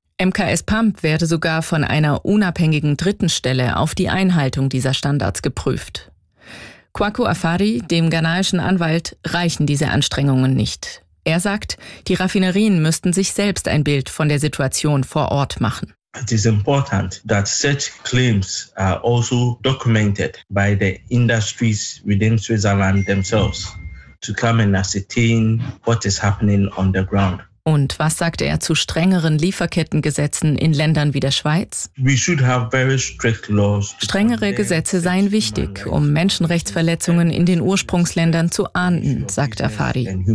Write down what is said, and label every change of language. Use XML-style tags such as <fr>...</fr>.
<de>MKS Pump werde sogar von einer unabhängigen dritten Stelle auf die Einhaltung dieser Standards geprüft. Kwaku Afari, dem ghanaischen Anwalt, reichen diese Anstrengungen nicht. Er sagt, die Raffinerien müssten sich selbst ein Bild von der Situation vor Ort machen.</de> <en>It is important that such claims are also documented by the industries within Switzerland themselves to come and ascertain what is happening on the ground.</en> <de>Und was sagt er zu strengeren Lieferkettengesetzen in Ländern wie der Schweiz? Strengere Gesetze seien wichtig, um Menschenrechtsverletzungen in den Ursprungsländern zu ahnden, sagt Afari.</de>